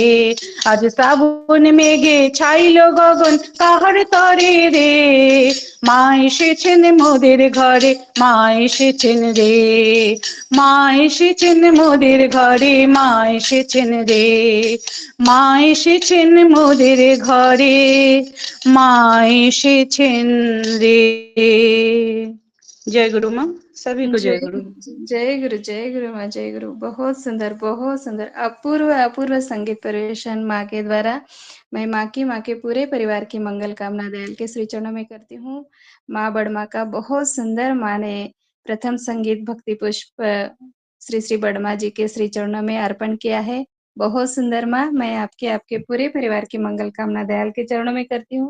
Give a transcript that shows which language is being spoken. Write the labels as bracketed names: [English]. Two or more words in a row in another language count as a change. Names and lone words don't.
[Bangla] আজ শ্রাবণ মেঘে ছাইলো গগন কাহার তরে রে, মা এসেছেন মোদের ঘরে, মা এসেছেন রে। মা এসেছেন মোদের ঘরে, মা এসেছেন রে। মা এসেছেন মোদের ঘরে, মা এসেছেন রে। [Hindi] जय गुरु माँ, सभी को जय गुरु। जय गुरु, जय गुरु माँ, जय गुरु। बहुत सुंदर, बहुत सुंदर, अपूर्व अपूर्व संगीत परिवेशन माँ के द्वारा। मैं माँ के पूरे परिवार की मंगल कामना दयाल के श्री चरणों में करती हूँ। माँ बड़मा का बहुत सुंदर, माँ ने प्रथम संगीत भक्ति पुष्प श्री श्री बड़मा जी के श्री चरणों में अर्पण किया है। बहुत सुंदर माँ, मैं आपके पूरे परिवार की मंगल कामना दयाल के चरणों में करती हूँ।